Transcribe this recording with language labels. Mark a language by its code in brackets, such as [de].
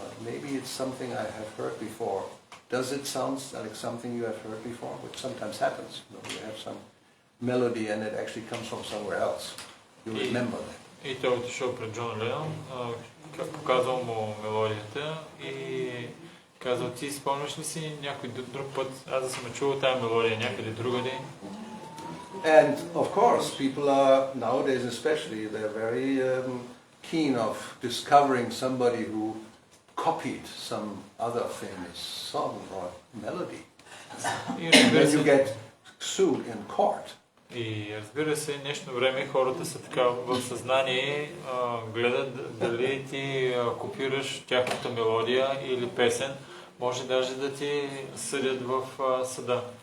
[en] Maybe it's something I have heard before. Does it sound like something you have heard before?" Which sometimes happens. You have some melody and it actually comes from somewhere else. You remember that. [bg] И той отишъл пред Джон Ленон, показал му мелодията и казал, ти спомняш ли си някой друг път, аз да съм чувал тая мелодия някъде другаде? [en] And of course, people are nowadays especially, they're very keen of discovering somebody who copied some other famous song or melody. And you get sued in court. [bg] И разбира се, днешно време хората са така в съзнание, гледат дали ти копираш тяхната мелодия или песен, може даже да ти съдят в съда.